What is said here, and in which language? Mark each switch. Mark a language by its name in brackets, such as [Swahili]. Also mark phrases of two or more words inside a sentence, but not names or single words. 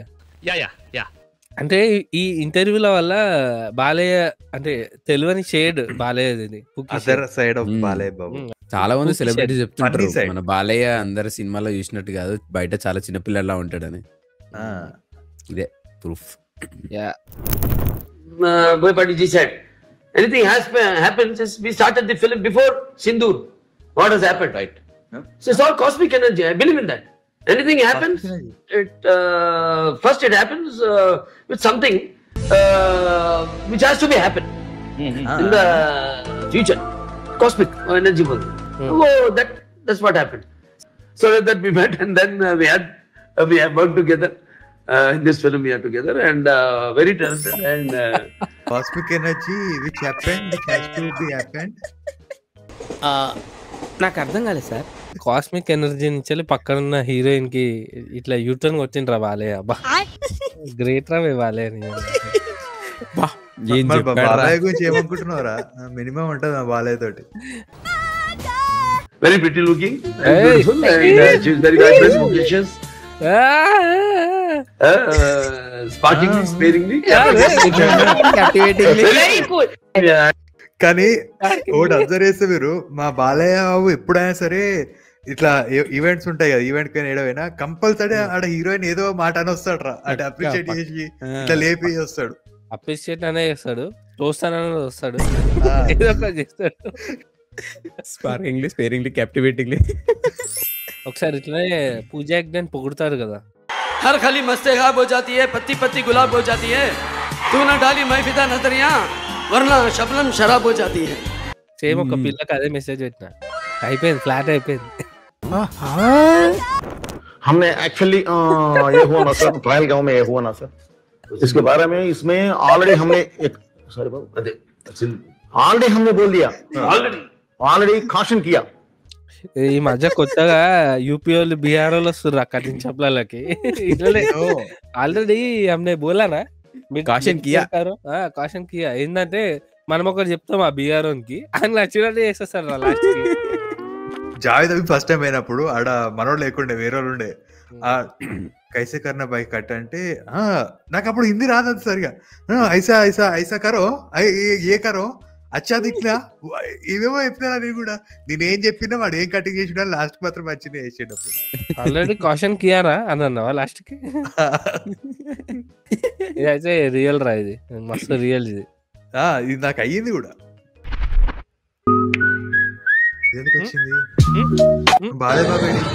[Telugu] అంటే ఈ ఇంటర్వ్యూల వల్ల బాలయ్య అంటే తెలియని షేడ్ బాలయ్య [English] Other side of Balayya Babu. [Telugu] చాలా మంది సెలబ్రిటీస్ చెప్తుంటారు [English] Funny side. [Telugu] మన బాలయ్య అందరు సినిమాలో చూసినట్టు కాదు, బయట చాలా చిన్నపిల్లలా ఉంటాడని. ఇదే ప్రూఫ్. [English] Boypati ji said, anything happens is we started the film before Sindoor. What has happened, right? So it's all cosmic energy. I believe in that. Anything happens, first it happens with something which has to be happen in the future. Cosmic energy was. Oh, that's what happened. So that we met, and then we have worked together. In this film we are together, and very talented, and Cosmic energy which happened, which has to be happened. [Telugu] నాకు అర్థం కాలేదు సార్. [English] cosmic energy [Telugu] నుంచి పక్కనున్న హీరోయిన్ కి ఇట్లా యూటర్న్ కొట్టిండ్రా బాలయ్య. అబ్బా గ్రేట్ రా బాలయ్య. బాలయ్య గురించి ఏమనుకుంటున్నారా? మినిమం ఉంటుంది మా బాలయ్య తోటి. [English] very pretty looking, and beautiful, and she's very vibrant, vocacious, sparkingly, sparingly, very cool. [Telugu] కానీ ఒకటి అబ్జర్వ్ చేస్తే మీరు, మా బాలయ్య బాబు ఎప్పుడైనా సరే ఇట్లా ఈవెంట్స్ ఉంటాయి కదా, ఈవెంట్ కానీ ఏడవైనా కంపల్సరీ ఆడ హీరోయిన్ ఏదో మాట అని వస్తాడు రా, అంటే అప్రిషియేట్ చేసి ఇట్లా లేపి వస్తాడు. అప్రిషియేట్ అనే చేస్తాడు, చూస్తానని వస్తాడు, ఏదో ఒకటి చేస్తాడు. [English] Sparkingly, sparingly, captivatingly. [Telugu] ఒకసారి ఇట్లనే పూజ యాక్డెంట్ పొగుడుతారు కదా. [Hindi] हर खली मस्ते खाब हो जाती है, पत्ती पत्ती गुलाब हो जाती है, तू न डाली मैं फिदा नजरिया, वरना शबनम शराब हो जाती है. [Telugu] సేమ్ ఒక పిల్లకి అదే మెసేజ్ పెట్టిన, అయిపోయింది, ఫ్లాట్ అయిపోయింది. [Hindi] हमने एक्चुअली ये हुआ ना सर, ट्रायल गांव में ये हुआ ना सर, इसके बारे में इसमें ऑलरेडी हमने एक सॉरी बाबू ऑलरेडी हमने बोल दिया, ऑलरेडी काशन किया. [Telugu] ఈ మధ్య కొత్తగా యూపీ వాళ్ళు, బీహార్ వాళ్ళు వస్తుర్రు కటింగ్ షాప్లకి. ఇట్లనే [Hindi] ఆల్రెడీ हमने बोला ना, కాషన్ కియా. कॉशन किया [Telugu] ఏంటంటే మనం ఒకటి చెప్తాం ఆ బీహార్ కి, అని నచ్చినట్టు చేసేస్తారు లాస్ట్ కి. జావేద్ అవి ఫస్ట్ టైం అయినప్పుడు ఆడ మనోడు లేకుండే, వేరే వాళ్ళు ఉండే. ఆ [Hindi] कैसे करना भाई कट [Telugu] అంటే నాకు అప్పుడు హిందీ రాదు సరిగా. [Hindi] ऐसा ऐसा ऐसा करो, ये करो, अच्छा दिखना, [Telugu] ఇవేమో చెప్పినా. నేను కూడా నేనేం చెప్పినా వాడు ఏం కటింగ్ చేసినా లాస్ట్ మాత్రం మంచిగా వేసేటప్పుడు. ఆల్రెడీ [Hindi] कॉशन कियारा [Telugu] అని అన్నావా లాస్ట్ కి? ఇదైతే రియల్ రా, ఇది మస్తు రియల్. ఇది నాకు అయ్యింది కూడా. ఎందుకు వచ్చింది బాలయ్య బాబు?